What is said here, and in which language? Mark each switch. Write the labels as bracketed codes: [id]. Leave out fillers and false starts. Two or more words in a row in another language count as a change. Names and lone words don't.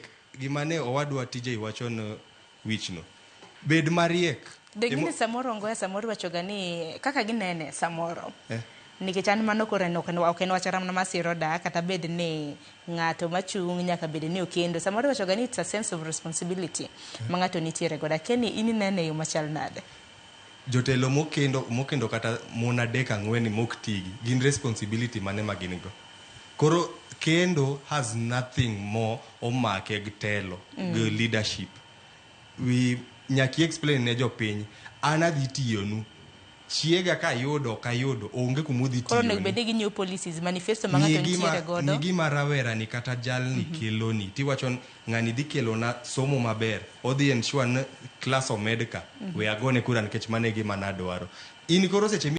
[luo] Gimane owadwa TJ wachon wichno. Bed mariek. Degini samoro ngoya samoro wacho gani kaka ginene samoro. Nikech an mano kore ok en wachara mana masiro da kata bed ni ng'ato machung' nyaka bed ni okendo. Samoro wacho gani [en] it's a sense of responsibility [luo] ma ng'ato nitiere goda. Keni ini nene yo machal nade? Jotelo mokendo kata mon 3-4 mok tigi gin responsibility mane ma gin go. Koro kendo [en] has nothing more [luo] omake gi telo gi leadership. We nyaki explain ne jopiny an adhi tiyonu chiega kayudo onge kumudhi tiyoni. Koro nek bende gi [en] new policies manifesto [luo] ma ng'ato nitiere godo. Ni gima rawera ni kata jalni keloni tiwacho ng'ani dhi kelona somo maber odhi [en] ensure class of medical [luo] we agone kura nikech mane gima nadwaro. In koro seche